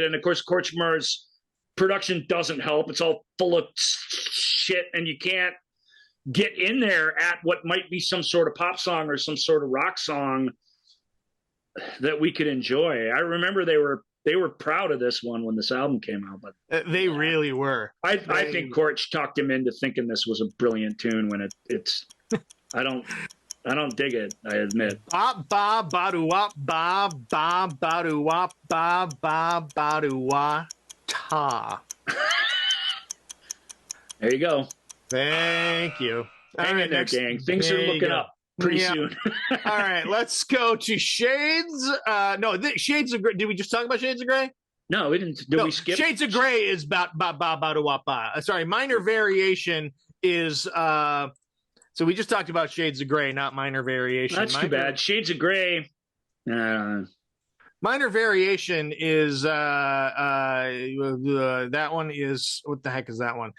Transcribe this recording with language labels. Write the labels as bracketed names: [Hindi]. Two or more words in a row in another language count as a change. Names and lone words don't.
[English] And of course, Korchmar's production doesn't help. It's all full of shit, and you can't get in there at what might be some sort of pop song or some sort of rock song that we could enjoy. I remember they were proud of this one when this album came out, but they really were. I think Korch talked him into thinking this was a brilliant tune when it's I don't dig it, I admit. Ba ba ba do wop ba ba ba do wop ba ba ba do wa ta. There you go. Thank you. Hang in there, gang. Things are looking up pretty soon. All right, let's go to Shades. Shades of Grey. Did we just talk about Shades of Grey? No, we didn't. Did we skip? Shades of Grey is ba ba ba ba do wop ba. Sorry, minor variation is so we just talked about Shades of Grey, not minor variation. That's too bad. Shades of Grey. Minor variation is that one is, what the heck is that one?